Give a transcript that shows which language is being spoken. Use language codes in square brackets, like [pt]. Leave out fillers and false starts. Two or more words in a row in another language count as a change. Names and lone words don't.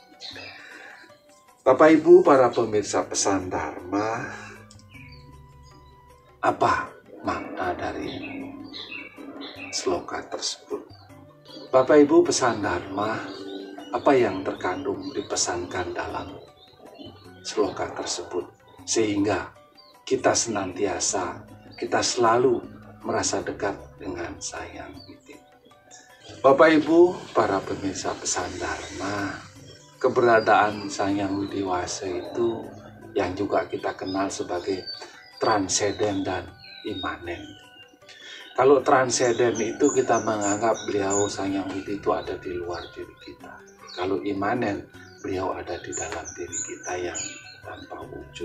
[id] Bapak Ibu para pemirsa Pesan Dharma, apa makna dari sloka tersebut? Bapak Ibu Pesan Dharma, apa yang terkandung dipesankan dalam sloka tersebut sehingga kita senantiasa, kita selalu merasa dekat dengan Sang Hyang Widi? Bapak Ibu para pemirsa Pesan Dharma, keberadaan Sang Hyang Widi Wase itu yang juga kita kenal sebagai transenden dan imanen. Kalau transenden itu kita menganggap beliau Sang Hyang Widi itu ada di luar diri kita. Kalau imanen, beliau ada di dalam diri kita yang tanpa wujud.